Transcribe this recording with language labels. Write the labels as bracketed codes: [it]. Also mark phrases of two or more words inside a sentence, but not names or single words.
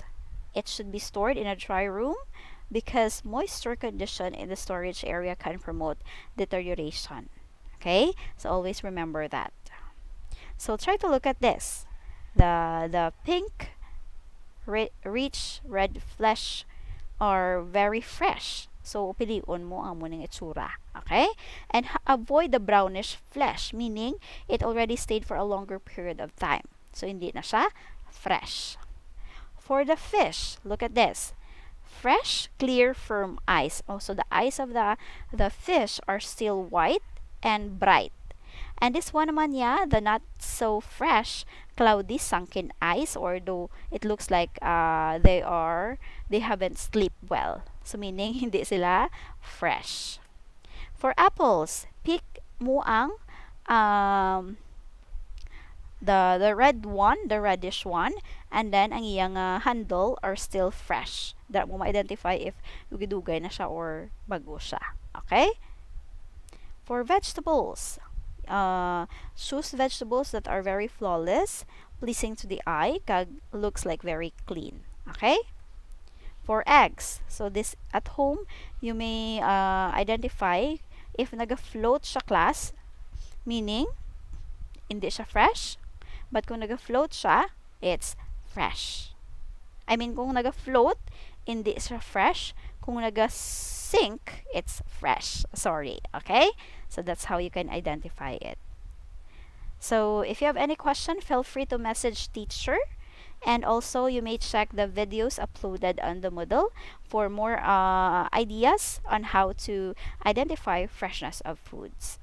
[en] It should be stored in a dry room because moisture condition in the storage area can promote deterioration. Okay? So always remember that. So try to look at this. The pink rich red flesh are very fresh. So, [hil] piliun mo ang munang itsura. Okay? [en] And avoid the brownish flesh, meaning it already stayed for a longer period of time. So, [tl] hindi na siya fresh. [en] For the fish, look at this. Fresh, clear, firm eyes. Oh, so the eyes of the fish are still white and bright. And this one naman the not so fresh, cloudy, sunken eyes, or though it looks like they haven't slept well. So meaning [tl] hindi sila [en] fresh. For apples, pick [hil] mo ang [en] um, the red one, the reddish one, and then [hil] ang iyang [en] handle are still fresh. [hil] That mo ma-identify if dugay-dugay na siya or bago siya. Okay? [en] For vegetables, choose vegetables that are very flawless, pleasing to the eye, kag looks like very clean. Okay? For eggs, so this at home, you may identify if [hil] naga-float siya [en] class, meaning [hil] hindi siya [en] fresh, but [hil] kung naga-float siya, [en] it's fresh. I mean, [hil] kung naga-float, hindi siya fresh. Kung naga-sink, [en] it's fresh. Sorry, okay? So that's how you can identify it. So if you have any question, feel free to message teacher. And also, you may check the videos uploaded on the Moodle for more ideas on how to identify freshness of foods.